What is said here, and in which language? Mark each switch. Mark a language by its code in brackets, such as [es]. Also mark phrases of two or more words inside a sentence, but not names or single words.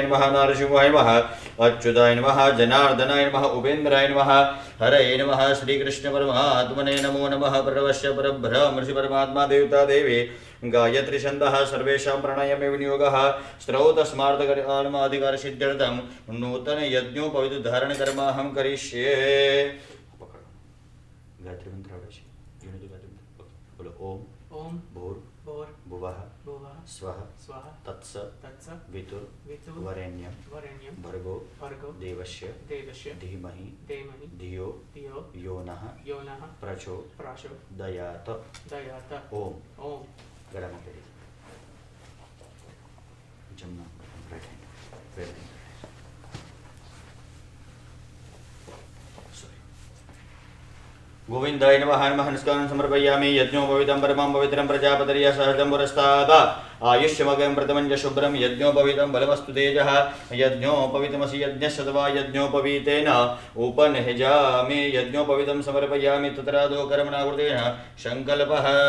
[sa] नमः नारसिंहाय नमः अच्युताय नमः जनार्दनाय नमः उपेन्द्राय नमः हरये नमः श्रीकृष्ण परमात्मने नमो नमः प्रणवस्य परब्रह्म ऋषि परमात्मा देवता देवी गायत्री छन्दः सर्वेषां प्राणायामे विनियोगः स्त्रौतस्मार्थकार्यमाधिकार सिद्ध्यर्थं नूतन यज्ञोपवित धारण कर्म अहं करिष्ये [gu] ગાયત્રી મંત્ર આવડે છે યુનિટ ગાયત્રી મંત્ર બોલો ઓમ [sa] ओम ભૂર भूर ભુવઃ भुवः स्वः स्वः तत्स तत्स वितुर वितुर वरेण्यं वरेण्यं भर्गो भर्गो देवस्य देवस्य धीमहि धीमहि धियो धियो यो नः योनः प्रचोदयात् दयात ओम ओम [gu] ગળામાં પહેરી જમણા [en] right hand right hand [sa] गोविंदाय नमः नमः नमस्कारं समर्पयामि यज्ञोपवीतं परमं पवित्रं प्रजापतिर्य सहजं पुरस्तात् आयुष्यमगं प्रथमं च शुभ्रं यज्ञोपवीतं बलमस्तु तेजः यज्ञोपवीतमसि यज्ञस्य तवा यज्ञोपवीतेन उपनिषजामि यज्ञोपवीतं समर्पयामि तत्रादो कर्मणाकृतेन संकल्पः